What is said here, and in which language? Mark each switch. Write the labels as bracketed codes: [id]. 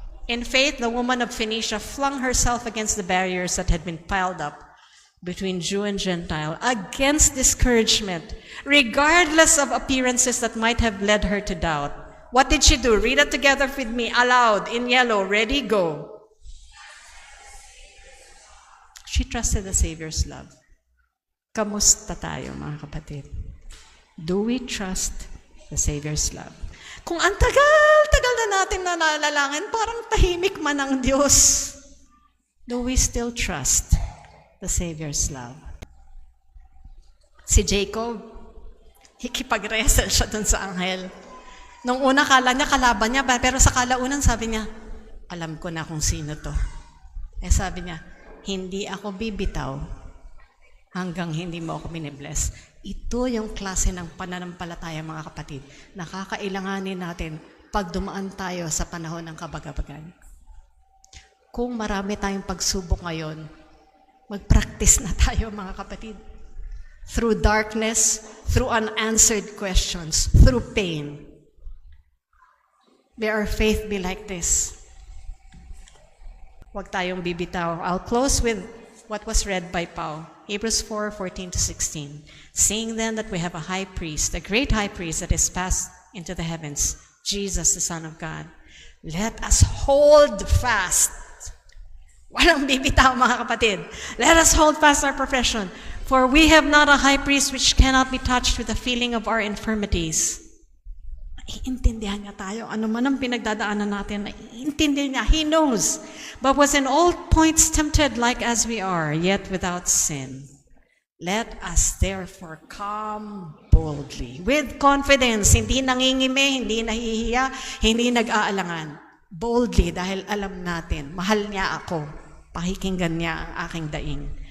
[en] In faith, the woman of Phoenicia flung herself against the barriers that had been piled up between Jew and Gentile, against discouragement, regardless of appearances that might have led her to doubt. What did she do? Read it together with me, aloud, in yellow. Ready, go. She trusted the Savior's love. [tl] Kamusta tayo, mga kapatid? [en] Do we trust the Savior's love? [tl] Kung ang tagal na natin nalalangin, parang tahimik man ang Diyos. [en] Do we still trust the Savior's love? [tl] Si Jacob, hikipag-wrestle siya dun sa anghel. Nung una, kala niya, kalaban niya, pero sa kalaunan, sabi niya, alam ko na kung sino to. Sabi niya, hindi ako bibitaw hanggang hindi mo ako minibless. Ito yung klase ng pananampalataya, mga kapatid, na kakailanganin natin pag dumaan tayo sa panahon ng kabagabagan. Kung marami tayong pagsubok ngayon, mag-practice na tayo, mga kapatid. [en] Through darkness, through unanswered questions, through pain. May our faith be like this. [tl] Huwag tayong bibitaw. [en] I'll close with what was read by Pao. Hebrews 4:14-16. Seeing then that we have a high priest, a great high priest that is passed into the heavens, Jesus, the Son of God, let us hold fast. [tl] Walang bibitaw, mga kapatid. [en] Let us hold fast our profession. For we have not a high priest which cannot be touched with the feeling of our infirmities. [tl] Iintindihan niya tayo. Ano man ang pinagdadaanan natin, iintindihan niya. [en] He knows. But was in all points tempted like as we are, yet without sin. Let us therefore come boldly, with confidence, [tl] hindi nangingime, hindi nahihiya, hindi nag-aalangan. Boldly, dahil alam natin, mahal niya ako. Pakikinggan niya ang aking daing.